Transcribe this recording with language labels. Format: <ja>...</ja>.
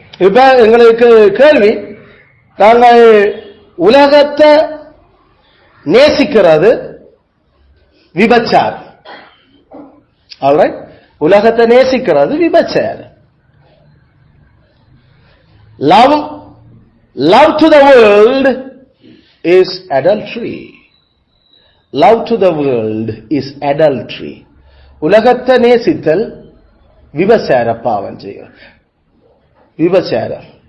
<ta>இப்ப எங்களுக்கு கேள்வி, நாங்கள் உலகத்தை நேசிக்கிறது விபச்சாரம். ஆல்ரைட், உலகத்தை நேசிக்கிறது விபச்சாரம்.</ta> <en>Love to the world is adultery. Love to the world is adultery.</en> <ta>உலகத்தை நேசித்தல் விபச்சார பாவம் செய்ய விபச்சாரம்.</ta>